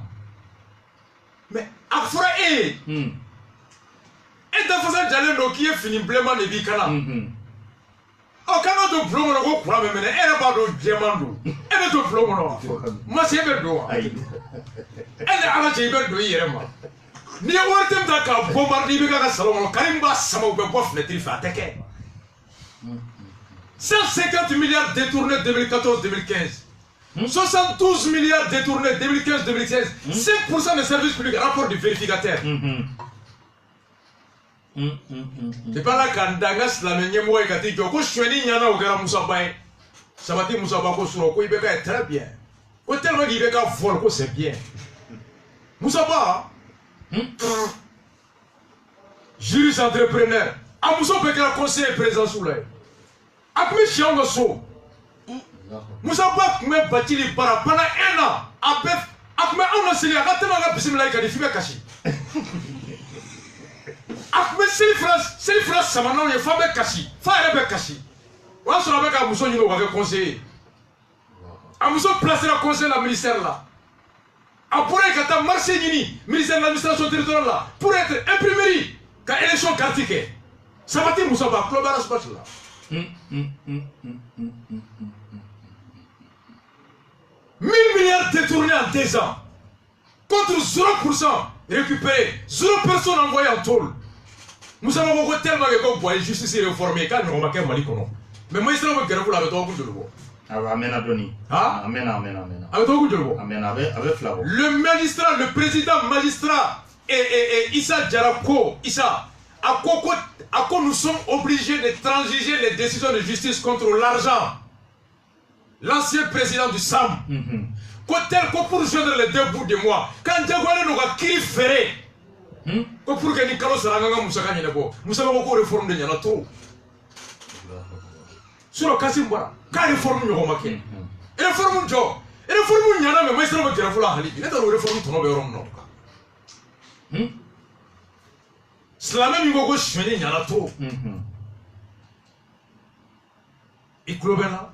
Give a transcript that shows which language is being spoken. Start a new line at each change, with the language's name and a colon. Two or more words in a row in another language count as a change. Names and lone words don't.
Bambara: mais a fɔra e ye e dafasa jalen don k'i ye fini bilenman de b'i kana ɔ k'an ka don bulon kɔnɔ ko kuran bɛ minɛ e yɛrɛ b'a dɔn jɛman don e bɛ don bulon kɔnɔ wa masi e bɛ don wa e ni Ala cɛ i bɛ don i yɛrɛ ma n'i ye wari tɛ ta k'a bombarder i bɛ k'a ka salon kɔnɔ Karim b'a sama u bɛ bɔ fenêtre fɛ a tɛ kɛ
French: 150 milliards détournés 2014-2015 72 milliards détournés 2015-2016 5% des services publics rapport du vérificateur c'est pas là
Bambara: k'an da n ka silamɛ ɲɛmɔgɔ ye ka t'i jɔ ko sonyani ɲana o kɛra Musa Ba ye Sabati Musa Ba ko surɔ ko i bɛ ka ye
French: très bien
Bambara: ko tellement k'i bɛ ka vol ko
French: c'est bien
Bambara: Musa Ba
French: juriste entrepreneur
Bambara: a muso bɛɛ kɛra
French: conseiller présidentiel
Bambara: la ye a tun bɛ si anw ka so Musa Ba tun bɛ Bacili bara
French: pendant 1 an
Bambara: a tun bɛ anw laseli a ka tɛmɛ an ka bisimila ka di f'i bɛ kasi a tun bɛ seli fila sama n'anw ye f'a bɛ kasi f'a yɛrɛ bɛ kasi o y'a sɔrɔ a bɛ ka muso ɲini o ka kɛ conseiller a muso placera conseiller la ministère la a bɔra yen ka taa marché ɲini
French: ministère de l'administration territoriale
Bambara: la
French: pour être imprimerie
Bambara: ka
French: élection carte
Bambara: kɛ Sabati Musa Ba tulo bɛ Arasibati la
French: 1000 milliards détournés en 2 ans contre 0% récupéré 0 personne envoyée en tôle
Bambara: Musa Ba ko
French: tellement que
Bambara: ko boye
French: justice réformée
Bambara: k'a ɲɔgɔn ma kɛ Mali kɔnɔ
French: mais magistrat
Bambara: bɛ gɛrɛfu la a bɛ tɔgɔkun joli bɔ a mɛnna dɔɔni a mɛnna a bɛ tɔgɔkun joli bɔ a mɛnna a bɛ fila bɔ
French: le magistrat le président magistrat Issa Diarra
Bambara: ko Issa a ko
French: nous sommes obligés de transiger les décisions de justice contre l'argent l'ancien président du SAM ko tel ko pour joindre les 2 bouts de moi quand
Bambara: jagoyalen don ka kiri fere ko
French: pour que
Bambara: ni kalo sara an ka musaka ɲɛnabɔ Musa Ba ko
French: réforme de ɲɛna trop
Bambara: sur Kassim Bara ka réforme ɲɔgɔn ma kɛ réforme jɔ réforme ɲɛna
French: mais magistrat
Bambara: bɛ gɛrɛfu la hali bi ne t'a dɔn réforme tɔnɔ bɛ yɔrɔ min na o kan silamɛ min ko sonyani ɲɛna trop i tulo bɛ n na